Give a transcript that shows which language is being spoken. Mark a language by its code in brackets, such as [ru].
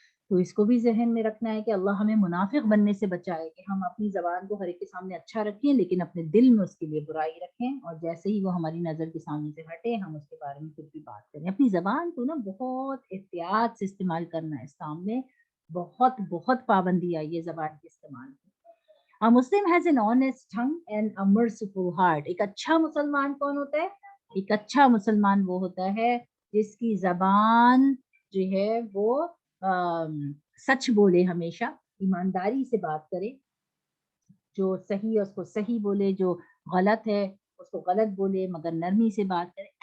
[ur] تو اس کو بھی ذہن میں رکھنا ہے کہ اللہ ہمیں منافق بننے سے بچائے، کہ ہم اپنی زبان کو ہر ایک کے سامنے اچھا رکھیں لیکن اپنے دل میں اس کے لیے برائی رکھیں، اور جیسے ہی وہ ہماری نظر کے سامنے سے ہٹے ہم اس کے بارے میں کچھ بھی بات کریں. اپنی زبان کو نا بہت احتیاط سے استعمال کرنا ہے. اسلام میں بہت بہت پابندی آئی ہے زبان کے استعمال کی. [en] A Muslim has an honest tongue and a merciful heart. [ur] ایک اچھا مسلمان کون ہوتا ہے؟ ایک اچھا مسلمان وہ ہوتا ہے جس کی زبان جو ہے وہ سچ بولے، ہمیشہ ایمانداری سے بات کرے، جو صحیح ہے اس کو صحیح بولے، جو غلط ہے اس کو غلط بولے مگر نرمی سے بات کرے.